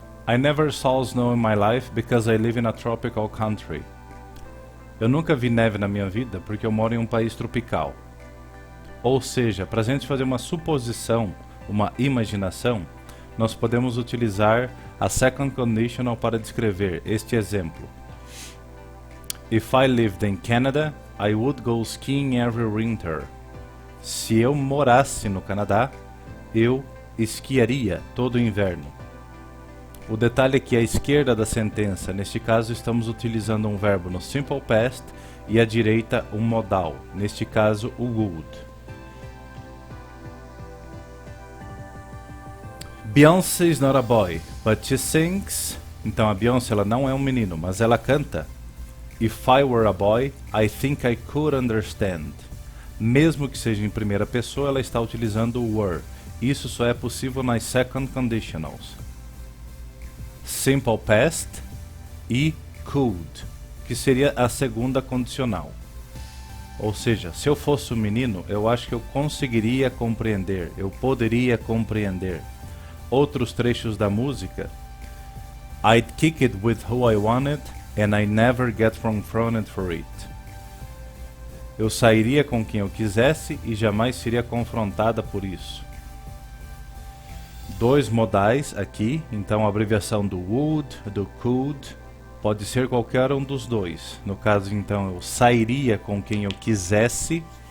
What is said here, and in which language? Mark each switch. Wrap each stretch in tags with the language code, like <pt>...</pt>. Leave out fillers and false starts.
<en>I never saw snow in my life because I live in a tropical country.</en> <pt>Eu nunca vi neve na minha vida porque eu moro em um país tropical. Ou seja, para a gente fazer uma suposição, uma imaginação, nós podemos utilizar a second conditional para descrever este exemplo.</pt> <en>If I lived in Canada, I would go skiing every winter.</en> <pt>Se eu morasse no Canadá, eu esquiaria todo o inverno. O detalhe é que à esquerda da sentença, neste caso estamos utilizando um verbo no simple past e à direita um modal, neste caso o would.</pt> <en>Beyoncé is not a boy, but she sings.</en> <pt>Então a Beyoncé ela não é um menino, mas ela canta.</pt> <en>If I were a boy, I think I could understand.</en> <pt>Mesmo que seja em primeira pessoa, ela está utilizando o were. Isso só é possível nas second conditionals. Simple past e could, que seria a segunda condicional. Ou seja, se eu fosse um menino, eu acho que eu conseguiria compreender, eu poderia compreender. Outros trechos da música.</pt> <en>I'd kick it with who I wanted and I never get confronted for it.</en> <pt>Eu sairia com quem eu quisesse e jamais seria confrontada por isso. Dois modais aqui, então a abreviação do would, do could, pode ser qualquer um dos dois. No caso, então, eu sairia com quem eu quisesse.</pt>